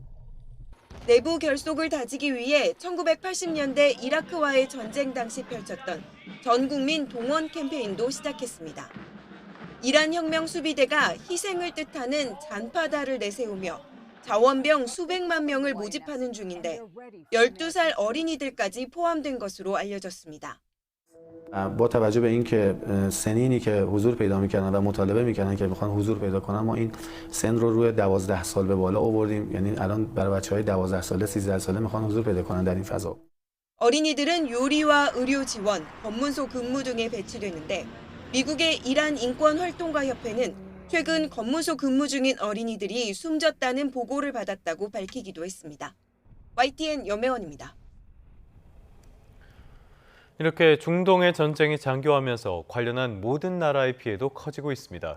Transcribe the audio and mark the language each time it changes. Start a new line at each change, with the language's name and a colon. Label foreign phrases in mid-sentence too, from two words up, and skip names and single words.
Korean: 내부 결속을 다지기 위해 1980년대 이라크와의 전쟁 당시 펼쳤던 전국민 동원 캠페인도 시작했습니다. 이란 혁명 수비대가 희생을 뜻하는 잔파다를 내세우며 자원병 수백만 명을 모집하는 중인데 12살 어린이들까지 포함된 것으로 알려졌습니다.
Persian: با توجه به اینکه سنینی که حضور پیدا می‌کردن و مطالبه می‌کردن که می‌خوان حضور پیدا کنن ما این سن رو روی 12 سال به بالا آوردیم یعنی الان برای بچه‌های 12 ساله 13 ساله می‌خوان حضور پیدا کنن در این فضا.
Korean: 어린이들은 요리와 의료 지원, 검문소 근무 등에 배치되는데 미국의 이란 인권 활동가 협회는 최근 검문소 근무 중인 어린이들이 숨졌다는 보고를 받았다고 밝히기도 했습니다. YTN 염혜원입니다. 이렇게 중동의 전쟁이 장기화하면서 관련한 모든 나라의 피해도 커지고 있습니다.